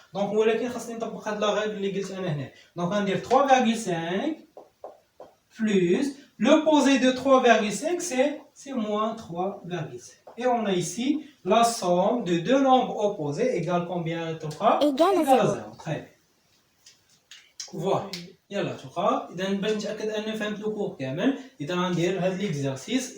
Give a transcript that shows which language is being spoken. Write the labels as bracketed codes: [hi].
[ar] Donc ولكن خاصني نطبق هاد لا غير اللي قلت انا هنا. [fr] Donc غندير 3,5 plus l'opposé de 3,5 c'est moins 3,5. Et on a ici la somme de deux nombres opposés égale combien? Égale à 0. Très bien. Voilà. [ar] يلا تقرا. اذا باش نتاكد ان فهمت الكور كامل، اذا غندير هذا ليكزارسيس.